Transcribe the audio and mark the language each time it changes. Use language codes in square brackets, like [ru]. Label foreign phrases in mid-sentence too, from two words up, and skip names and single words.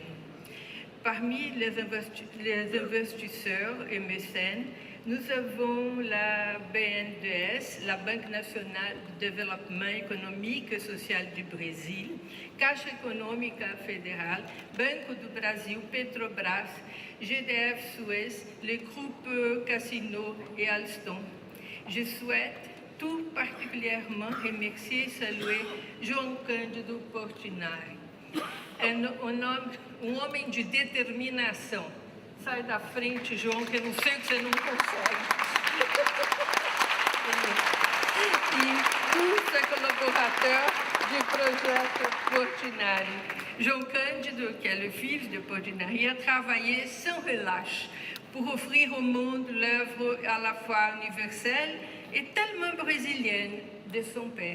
[fr] Parmi les investisseurs et mécènes, nous avons la BNDES, la Banque nationale de développement économique et social du Brésil, Caixa Econômica Federal, Banco do Brasil, Petrobras, GDF Suez, les groupes Casino et Alstom. Je souhaite tout particulièrement remercier et saluer João Cândido Portinari, [pt] um homem de determinação. Sai da frente, João, que eu não sei o que você não consegue. [fr] E tous les collaborateurs du projet Portinari. João Cândido, qui est le fils de Portinari, a travaillé sans relâche pour offrir au monde l'œuvre à la fois universelle et tellement brésilienne de son père.